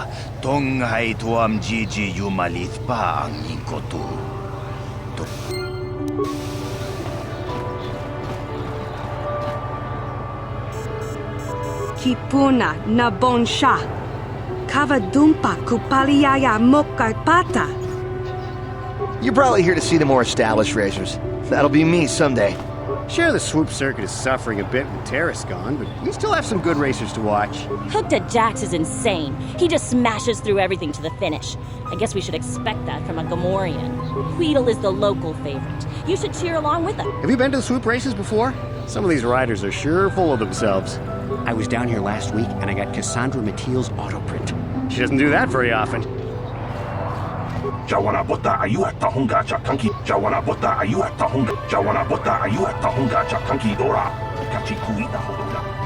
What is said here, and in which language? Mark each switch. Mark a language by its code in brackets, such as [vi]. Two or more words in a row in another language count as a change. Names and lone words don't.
[en] Tongai tuam jiji yumalith pa ang ninkotu. Kipuna na bonsha. Kavadumpa kupaliaya mokarpata. You're probably here to see the more established racers. That'll be me someday. Sure, the swoop circuit is suffering a bit with Taris gone, but we still have some good racers to watch. Hookta Jax is insane. He just smashes through everything to the finish. I guess we should expect that from a Gamorrean. Queedle is the local favorite. You should cheer along with him. Have you been to the swoop races before? Some of these riders are sure full of themselves. I was down here last week and I got Cassandra Mathiel's auto print. She doesn't do that very often. Jawana bota ayu at tahunga chakanki. Jawana bota ayu at tahunga. Jawana bota ayu at tahunga chakanki dora. Kachi kuita hodonga.